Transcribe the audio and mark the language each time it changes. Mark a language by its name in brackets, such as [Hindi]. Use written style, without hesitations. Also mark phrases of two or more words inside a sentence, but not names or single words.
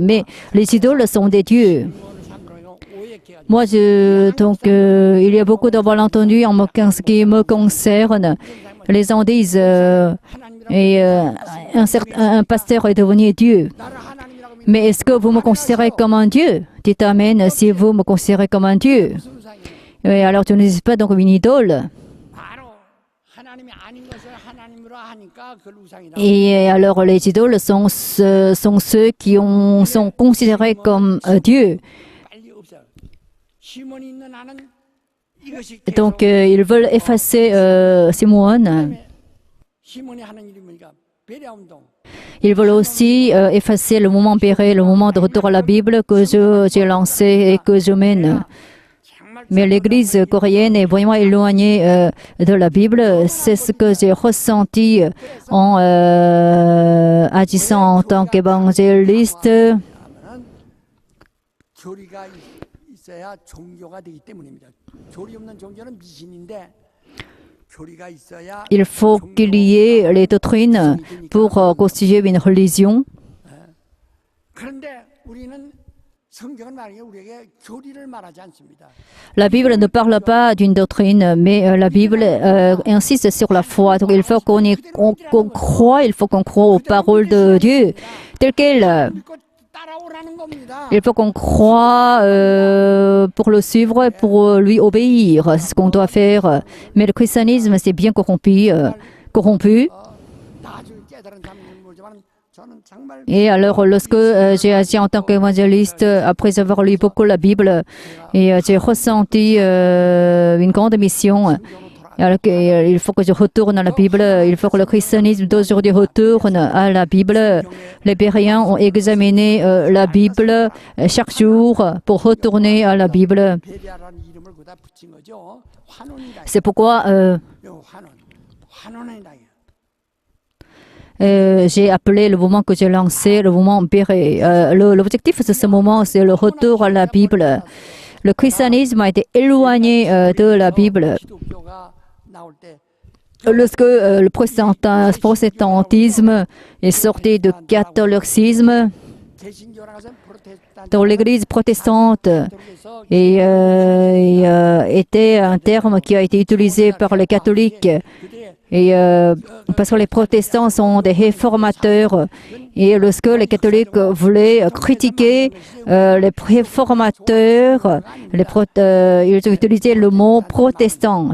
[French] Mais les idoles sont des dieux. Moi, donc, il y a beaucoup de malentendus en ce qui me concerne. Les gens disent, un pasteur est devenu Dieu. Mais est-ce que vous me considérez comme un Dieu? Dites Amen si vous me considérez comme un Dieu. Et alors, tu ne dis pas donc une idole. [Korean] 바로 하나님이 아닌 것을 하나님으로 하니까 그걸 우상이라고. [French] Et alors, les idoles sont ceux qui sont considérés comme Dieu. [Korean] 빨리 없어. 시몬이 있는 한은 이것이 [French] Donc, ils veulent effacer Simone. [Korean] 시몬이 하는 일이 뭐니까 베레아 운동. [French] Ils veulent aussi effacer le moment Béret, le moment de retour à la Bible que j'ai lancé et que je mène. Mais l'Église coréenne est vraiment éloignée de la Bible. C'est ce que j'ai ressenti en agissant en tant qu'évangéliste. [Korean] 교리가 있어야 종교가 되기 때문입니다. 교리 없는 종교는 미신인데 교리가 있어야 [French] Il faut qu'il y ait les doctrines pour constituer une religion. [Korean] 그런데 우리는 성경은 말이에요. 우리에게 교리를 말하지 않습니다. [French] La Bible ne parle pas d'une doctrine, mais la Bible insiste sur la foi. Donc il faut qu'on croit, il faut qu'on croit aux paroles de Dieu telles quelles. [Korean] 믿고 따라오라는 겁니다. [French] Il faut qu'on croit pour le suivre et pour lui obéir. C'est ce qu'on doit faire. Mais le christianisme, c'est bien corrompu. [Korean] 아주 깨달은 사람은 모르지만 저는 정말 [French] Et alors, lorsque j'ai agi en tant qu'évangéliste, après avoir lu beaucoup la Bible, et j'ai ressenti une grande mission. Alors il faut que je retourne à la Bible, il faut que le christianisme d'aujourd'hui retourne à la Bible. Les Béréens ont examiné la Bible chaque jour pour retourner à la Bible. [Korean] 베레아라는 이름을 거기다 붙인 거죠. 환원이다. [French] C'est pourquoi [Korean] 환원이다. [French] j'ai appelé le mouvement que j'ai lancé le mouvement Béret. L'objectif de ce moment, c'est le retour à la Bible. Le christianisme a été éloigné de la Bible. [Korean] 기독교가 나올 때 [French] Lorsque le protestantisme est sorti du catholicisme [Korean] 개신교라 가서 프로테스탄트 [French] dans l'église protestante [Korean] 쪽에서 [French] et était un terme qui a été utilisé par les catholiques. Et parce que les protestants sont des réformateurs et lorsque les catholiques voulaient critiquer les réformateurs, ils ont utilisé le mot protestant.